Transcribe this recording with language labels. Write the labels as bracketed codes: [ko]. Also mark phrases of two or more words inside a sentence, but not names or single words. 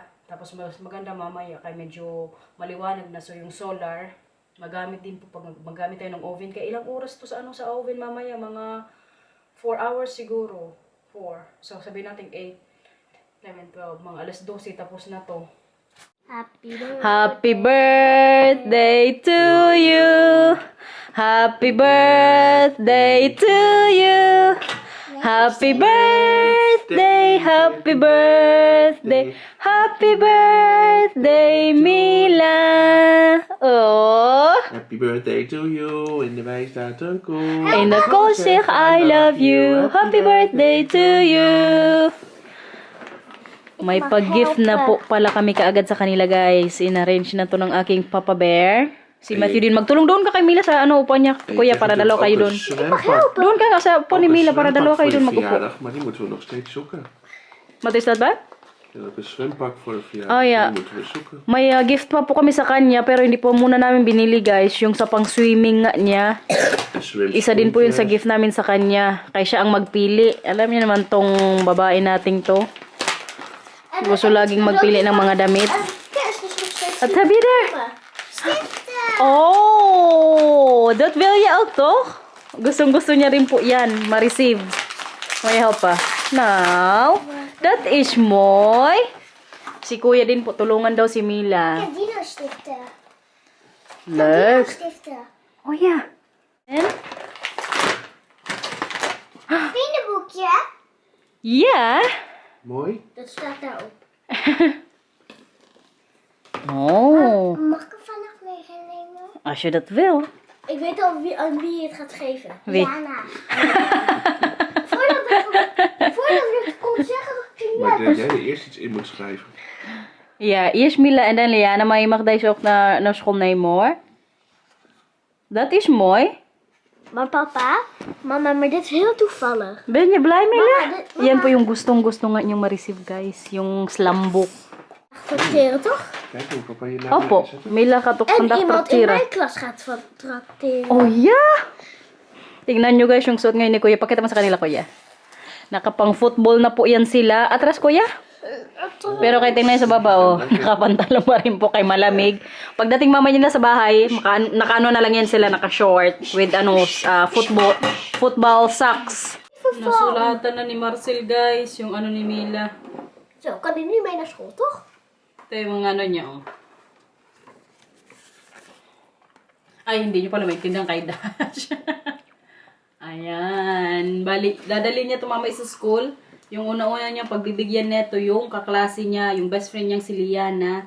[tl] Tapos mas maganda mamaya. Kaya medyo maliwanag na. So yung solar, magamit din po pag magamit tayo ng oven. Kaya ilang oras to sa oven mamaya? Mga 4 hours siguro. 4. So sabihin natin 8, 11, 12. Mga alas 12 tapos na to. [en] Happy birthday to you. Happy birthday to you. Happy birthday, happy birthday, happy birthday, Mila. Oh. Happy birthday to you. [nl] En erbij staat een koe. In de kool zegt [en] I love you. Happy birthday to you. [tl] May pag-gift na po pala kami kaagad sa kanila, guys. In-arrange na to ng aking Papa Bear. Si Matthew din. Magtulong doon ka kay Mila sa upuan niya. Kuya, para dalawa kayo doon. Doon ka nga sa upuan ni Mila para dalawa kayo doon mag-upo. [nl] Maar die moeten we nog steeds zoeken. Wat is dat ba? En ook een zwempak voor de verjaardag. Oh ja. Die moeten we zoeken. [tl] May gift pa po kami sa kanya pero hindi po muna namin binili, guys. Yung sa pang-swimming nga niya. Isa din po yun sa gift namin sa kanya. Kaya siya ang magpili. Alam niyo naman tong babae nating to. Gusto laging magpili ng mga damit. [nl] At heb je er? Oh, dat wil je ook toch? [tl] Gustong-gusto niya rin po yan. Ma-receive. May help pa. [nl] Nou, dat is mooi. [tl] Si kuya din po, tulungan daw si Mila. [nl] Ja, dino-stiften. Leuk. Dino-stiften. Oh ja. En? Vriendenboekje. Ja. Mooi. Dat staat daarop. Oh, Mag ik er vannacht mee gaan nemen? als je dat wil. Ik weet al aan wie je het gaat geven. Wie? Jana. voordat ik het kon zeggen, ging Maar jij dat jij er eerst iets in moet schrijven. Ja, eerst Mila en dan Liana, maar je mag deze ook naar school nemen hoor. Dat is mooi. Maar papa, mama, maar dit is heel toevallig. Ben je blij, Mila? Mama, dit- [tl] Yan po yung gustong-gusto nga niyong ma-receive, guys. Yung slam book. [nl] Tracteren toch? Kijk hoe papa je naam [tl] Opo, [nl] neerzet. Mila gaat ook En vandaag iemand in trakteren. mijn klas gaat van tracteren. Oh, ja! [tl] Tingnan nyo guys yung suot ngayon ni Kuya. Pakita mo sa kanila, Kuya. Nakapang football na po yan sila. Atras, Kuya. Pero kay tingnan sa baba, oh. Nakapantalo pa rin po kay malamig. Pagdating mamaya nila sa bahay, nakaano na lang yan sila, naka-short [en] with football socks. [tl] Nasulatan na ni Marcel, guys, yung ano ni Mila. [nl] Zo, kan hij nu mee naar school, toch? [tl] Ito yung mga ano niya, oh. Ay, hindi nyo pala maintindihan kay Dash. Ayan. Bali, dadali niya tumamay sa school. Yung una-una niya, pagbibigyan neto yung kaklase niya, yung best friend niyang si Liana.